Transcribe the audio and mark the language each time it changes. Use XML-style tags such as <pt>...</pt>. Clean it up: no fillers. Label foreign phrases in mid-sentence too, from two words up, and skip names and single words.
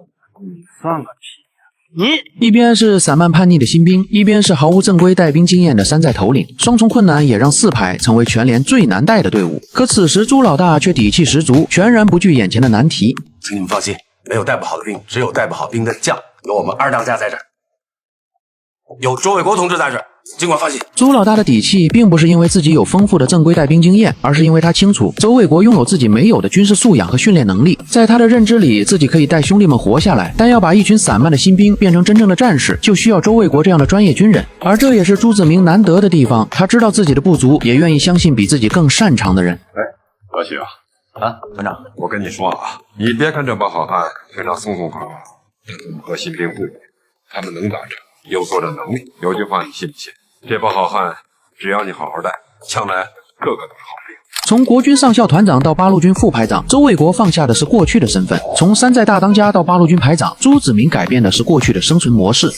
<zh>你算個屁！一邊是散漫叛逆的新兵，一邊是毫無正規帶兵經驗的山寨頭領，雙重困難也讓4排成為全連最難帶的隊伍。可此時朱老大卻底氣十足，全然不懼眼前的難題。請你們放心，沒有帶不好的兵，只有帶不好兵的將，有我們二當家在這兒。有周卫国同志在这，尽管放心。朱老大的底气并不是因为自己有丰富的正规带兵经验，而是因为他清楚周卫国拥有自己没有的军事素养和训练能力。在他的认知里，自己可以带兄弟们活下来，但要把一群散漫的新兵变成真正的战士，就需要周卫国这样的专业軍人。而這也是朱子明難得的地方，他知道自己的不足，也願意相信比自己更擅長的人。何許啊，团長，我跟你說啊，你別看這幫好漢平常鬆鬆垮垮，但怎麼和新兵不比？他們能打仗，有作戰能力。有句話你信不信？這幫好漢，只要你好好帶，將來個個都是好兵。從國軍上校團長到八路軍副排長，周衛國放下的是過去的身份；從山寨大當家到八路軍排長，朱子明改變的是過去的生存模式。</zh>